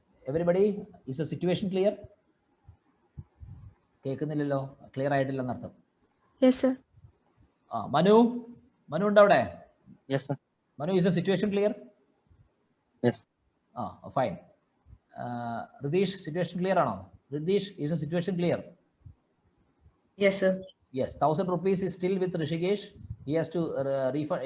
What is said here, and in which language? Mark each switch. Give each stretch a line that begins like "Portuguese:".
English: Everybody, is the situation clear?
Malayalam: കേൾക്കുന്നില്ലല്ലോ, clear ആയിട്ടില്ലെന്ന് അർത്ഥം.
English: Yes, sir.
Malayalam: Manu ഉണ്ടോ അവിടെ?
English: Yes, sir. Manu, is the situation clear? Yes. Fine. Ridish, situation clear ആണോ? Ridish, is the situation clear? Yes, sir. Yes, 1,000 rupees is still with Rishikesh. He has to refund.